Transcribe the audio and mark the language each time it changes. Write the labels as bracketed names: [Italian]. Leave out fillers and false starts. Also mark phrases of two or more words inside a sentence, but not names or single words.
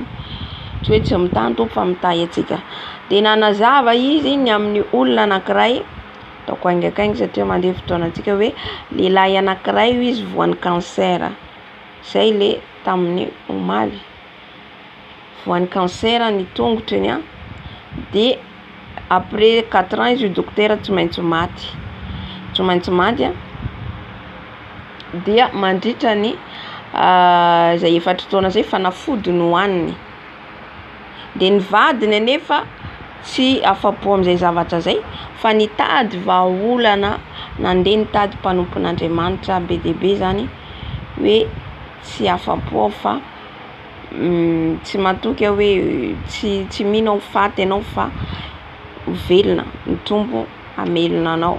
[Malagasy] Tsy hoe tsy mitahy ny tompo fa mitahy atsika. De nanazava izy ny amin'ny olona anankiray ataoko aingakaingy satria mandeha fotoanantsika hoe lehilahy anankiray io izy voan'ny cancer. Zay le tamin'ny omaly voan'ny cancer ny tongotriny a. De après 4 ans izy io dokotera tsy maintsy maty a. Dia mandritra ny zay 4 taona zay fanafody no hoaniny. De ny vadiny anefa tsy afapo amin'izay zavatra zay fa nitady vahaolana nandeha nitady mpanompon'Andriamanitra be dia be zany hoe tsy afapo fa tsy matoky hoe tsy mino ao faty anao fa velona ny tompo amelona anao.